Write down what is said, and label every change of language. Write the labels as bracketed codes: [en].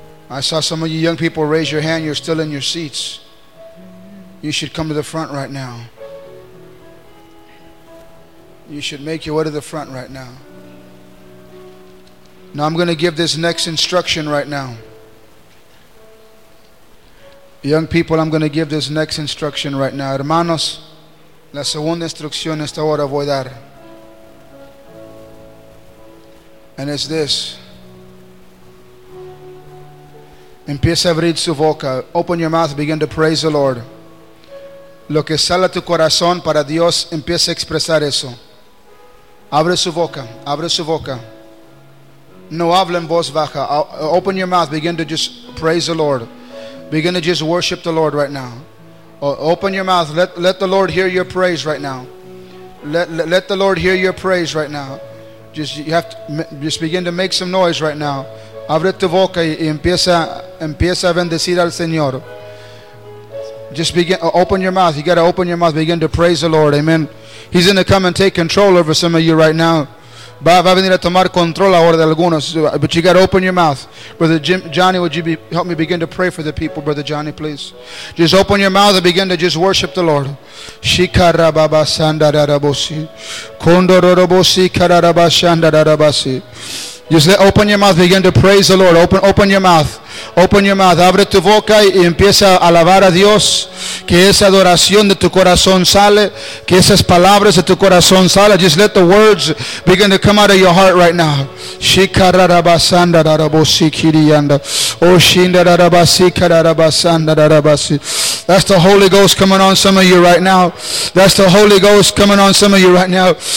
[en] I saw some of you young people raise your hand. You're still in your seats. You should come to the front right now. You should make your way to the front right now. Now I'm going to give this next instruction right now. Young people, I'm going to give this next instruction right now. [es] Hermanos, la segunda instrucción esta hora voy a dar. [en] And it's this. [es] Empieza a abrir su boca. [en] Open your mouth, begin to praise the Lord. [es] Lo que sale a tu corazón para Dios, empieza a expresar eso. Abre su boca, abre su boca. No hable en voz baja. [en] Open your mouth, begin to just praise the Lord. Begin to just worship the Lord right now. Open your mouth. Let the Lord hear your praise right now. Let the Lord hear your praise right now. Just begin to make some noise right now. [es] Abre tu boca y empieza empieza a bendecir al Señor. [en] Just begin, open your mouth. You got to open your mouth. Begin to praise the Lord. Amen. He's going to come and take control over some of you right now. [es] Va a venir a tomar control ahora de algunos. [en] But you got to open your mouth. Brother Johnny, would you help me begin to pray for the people, Brother Johnny, please? Just open your mouth and begin to just worship the Lord. Shikarababa sandararabosi. Kondororobosi kararabashandararabasi. Just let, open your mouth, begin to praise the Lord. Open your mouth. Open your mouth. [es] Abre tu boca y empieza a alabar a Dios. Que esa adoración de tu corazón sale. Que esas palabras de tu corazón sale. [en] Just let the words begin to come out of your heart right now. Shikararabasanda darabosi kiriyanda. Oh, shindararabasi kararabasanda darabasi. That's the Holy Ghost coming on some of you right now. That's the Holy Ghost coming on some of you right now.